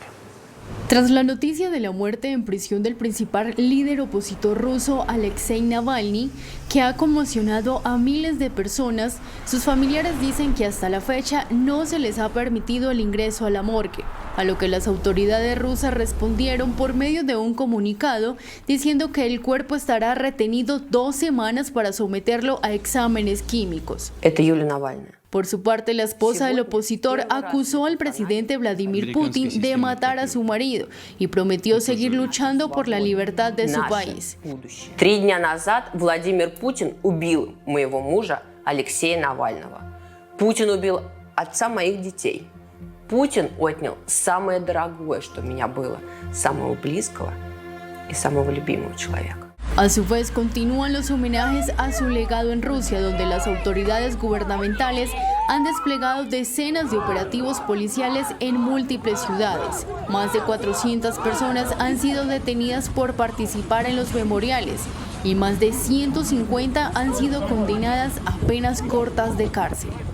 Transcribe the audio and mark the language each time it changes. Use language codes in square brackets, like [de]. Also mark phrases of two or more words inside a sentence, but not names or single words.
[es] Tras la noticia de la muerte en prisión del principal líder opositor ruso Alexei Navalny, que ha conmocionado a miles de personas, sus familiares dicen que hasta la fecha no se les ha permitido el ingreso a la morgue, a lo que las autoridades rusas respondieron por medio de un comunicado diciendo que el cuerpo estará retenido 2 semanas para someterlo a exámenes químicos. Por su parte, la esposa del opositor acusó al presidente Vladimir Putin de matar a su marido y prometió seguir luchando por la libertad de su país. [ru] 3 дня назад Владимир Путин убил моего мужа Алексея Навального. Путин убил отца моих детей. Путин отнял самое дорогое, что у меня было, самого близкого и самого любимого человека. [es] A su vez, continúan los homenajes a su legado en Rusia, donde las autoridades gubernamentales han desplegado decenas de operativos policiales en múltiples ciudades. Más de 400 personas han sido detenidas por participar en los memoriales y más de 150 han sido condenadas a penas cortas de cárcel.